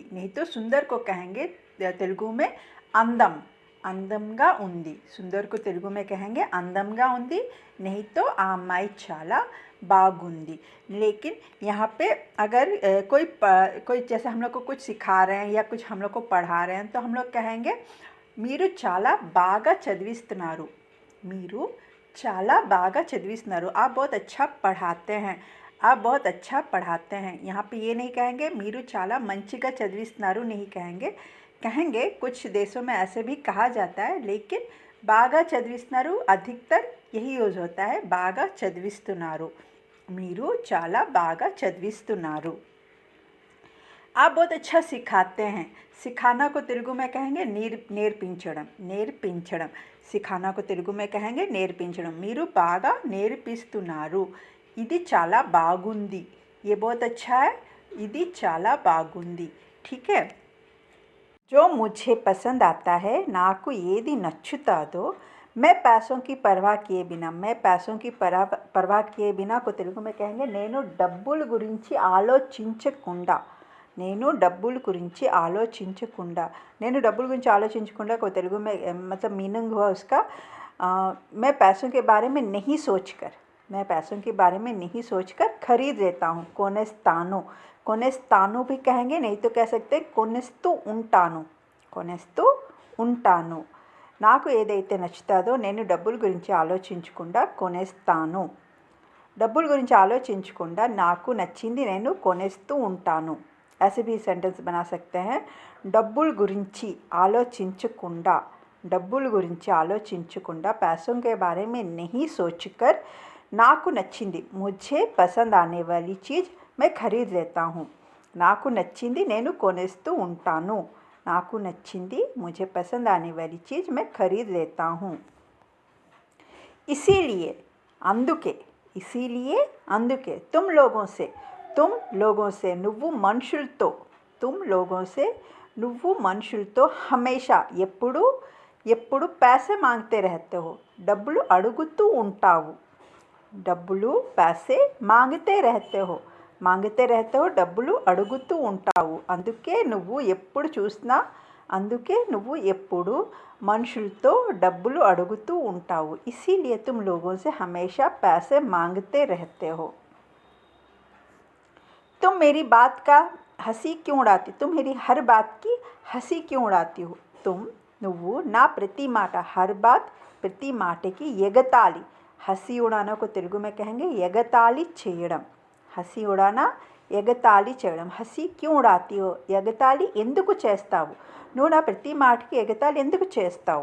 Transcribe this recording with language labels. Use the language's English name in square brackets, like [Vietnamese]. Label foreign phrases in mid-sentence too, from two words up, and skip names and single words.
[Hindi] नहीं तो सुंदर को कहेंगे तेलुगु में [Telugu] అందంగా ఉంది. [Hindi] सुंदर को तेलुगु में कहेंगे [Telugu] అందంగా ఉంది. [Hindi] नहीं तो [Telugu] ఆ అమ్మాయి చాలా బాగుంది. [Hindi] लेकिन यहाँ पे अगर कोई जैसे हम लोग को कुछ सिखा रहे हैं या कुछ हम लोग को पढ़ा रहे हैं तो हम लोग कहेंगे [Telugu] మీరు చాలా బాగా చదివిస్తున్నారు. [Hindi] आप बहुत अच्छा पढ़ाते हैं. यहाँ पे ये नहीं कहेंगे [Telugu] మీరు చాలా మంచిగా చదివిస్తున్నారు, [Hindi] नहीं कहेंगे कुछ देशों में ऐसे भी कहा जाता है, लेकिन [Telugu] బాగా చదివిస్తున్నారు [Hindi] अधिकतर यही यूज़ होता है. [Telugu] బాగా చదివిస్తున్నారు, మీరు చాలా బాగా చదివిస్తున్నారు. [Hindi] आप बहुत अच्छा सिखाते हैं. सिखाना को तेलुगु में कहेंगे నేర్పించడం. सिखाना को तेलुगु में कहेंगे [Telugu] నేర్పించడం. మీరు బాగా నేర్పిస్తున్నారు. ఇది చాలా బాగుంది. [Hindi] ये बहुत अच्छा है. [Telugu] ఇది చాలా బాగుంది. [Hindi] ठीक है. जो मुझे पसंद आता है [Telugu] నాకు ఏది నచ్చుతాదో [Hindi] मैं पैसों की परवाह किए बिना को तेलुगु में कहेंगे [Telugu] నేను డబ్బుల గురించి ఆలోచించకుండా [Hindi] को तेलुगु में मतलब मीनिंग हुआ उसका मैं पैसों के बारे में नहीं सोचकर खरीद लेता हूँ. कोनेस्तानो भी कहेंगे, नहीं तो कह सकते [Telugu] కొనేస్తు ఉంటాను. నాకు ఏదైతే నచ్చుతాదో నేను డబ్బుల గురించి ఆలోచించకుండా కొనేస్తాను. డబ్బుల గురించి ఆలోచించకుండా నాకు నచ్చింది నేను కొనేస్తూ ఉంటాను. [Hindi] ऐसे भी सेंटेंस बना सकते हैं. [Telugu] డబ్బుల గురించి ఆలోచించకుండా [Hindi] पैसों के बारे में नहीं सोचकर [Telugu] నాకు నచ్చింది [Hindi] मुझे पसंद आने वाली चीज़ मैं खरीद लेता हूँ. [Telugu] నాకు నచ్చింది నేను కొనేస్తూ ఉంటాను. నాకు నచ్చింది [Hindi] मुझे पसंद आने वाली चीज़ मैं खरीद लेता हूँ. इसीलिए అందుకే इसीलिए అందుకే तुम लोगों से [Telugu] నువ్వు మనుషులతో [Hindi] तुम लोगों से [Telugu] నువ్వు మనుషులతో [Hindi] हमेशा ఎప్పుడు पैसे मांगते रहते हो [Telugu] డబ్బులు అడుగుతూ ఉంటావు. డబ్బులు [Hindi] पैसे मांगते रहते हो [Telugu] డబ్బులు అడుగుతూ ఉంటావు. అందుకే నువ్వు ఎప్పుడు మనుషులతో డబ్బులు అడుగుతూ ఉంటావు. [Hindi] इसीलिए तुम लोगों से हमेशा पैसे मांगते रहते हो. तुम मेरी बात का हंसी क्यों उड़ाती तुम मेरी हर बात की हंसी क्यों उड़ाती हो. [Telugu] तुम నువ్వు నా ప్రతి మాట [Hindi] हर बात [Telugu] ప్రతి మాటకి ఎగతాళి. [Hindi] हंसी उड़ाना को तेलुगु में कहेंगे [Telugu] ఎగతాళి చేయడం. [Hindi] हंसी उड़ाना [Telugu] ఎగతాళి చేయడం. [Hindi] हंसी क्यों उड़ाती हो [Telugu] ఎగతాళి ఎందుకు చేస్తావు. నువ్వు నా ప్రతి మాటకి ఎగతాళి ఎందుకు చేస్తావు.